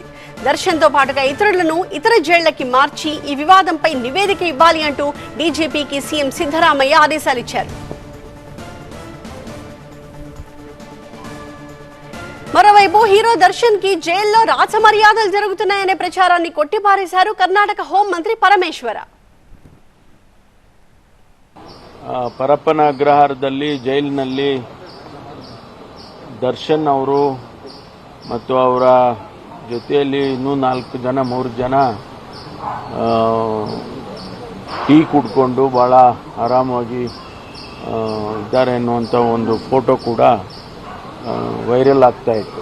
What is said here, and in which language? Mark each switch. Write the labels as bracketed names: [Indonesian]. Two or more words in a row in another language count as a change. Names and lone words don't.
[Telugu] దర్శన్ తో పాటుగా ఇతరులను ఇతర జైళ్లకి మార్చి ఈ వివాదంపై నివేదిక ఇవ్వాలి అంటూ డీజీపీకి సీఎం సిద్ధరామయ్య ఆదేశాలు ఇచ్చారు. మరోవైపు హీరో దర్శన్ కి జైల్లో రాచమర్యాదలు జరుగుతున్నాయనే ప్రచారాన్ని కొట్టిపారేశారు కర్ణాటక హోంమంత్రి పరమేశ్వర. [Kannada] ಪರಪ್ಪನ ಅಗ್ರಹಾರದಲ್ಲಿ ಜೈಲಿನಲ್ಲಿ ದರ್ಶನ್ ಅವರು ಮತ್ತು ಅವರ ಜೊತೆಯಲ್ಲಿ ಇನ್ನೂ 3 ಜನ ಟೀ ಕುಡ್ಕೊಂಡು ಭಾಳ ಆರಾಮಾಗಿ ಇದ್ದಾರೆ ಅನ್ನುವಂಥ ಒಂದು ಫೋಟೋ ಕೂಡ ವೈರಲ್ ಆಗ್ತಾ ಇತ್ತು.